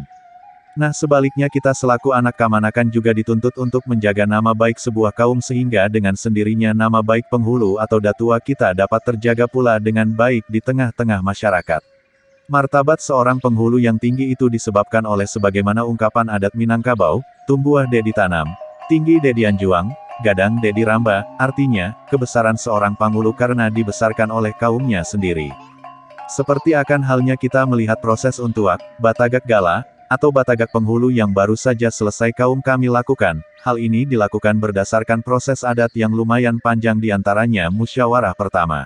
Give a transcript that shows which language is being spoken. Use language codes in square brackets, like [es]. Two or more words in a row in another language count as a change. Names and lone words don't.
[id] Nah sebaliknya kita selaku anak kamanakan juga dituntut untuk menjaga nama baik sebuah kaum sehingga dengan sendirinya nama baik penghulu atau datua kita dapat terjaga pula dengan baik di tengah-tengah masyarakat. Martabat seorang penghulu yang tinggi itu disebabkan oleh sebagaimana ungkapan adat Minangkabau, [min] tumbuh de ditanam, tinggi de dianjuang, gadang de diramba, [id] artinya, kebesaran seorang penghulu karena dibesarkan oleh kaumnya sendiri. Seperti akan halnya kita melihat proses untuak, [min] batagak gala, [id] atau batagak penghulu yang baru saja selesai kaum kami lakukan, hal ini dilakukan berdasarkan proses adat yang lumayan panjang diantaranya musyawarah pertama.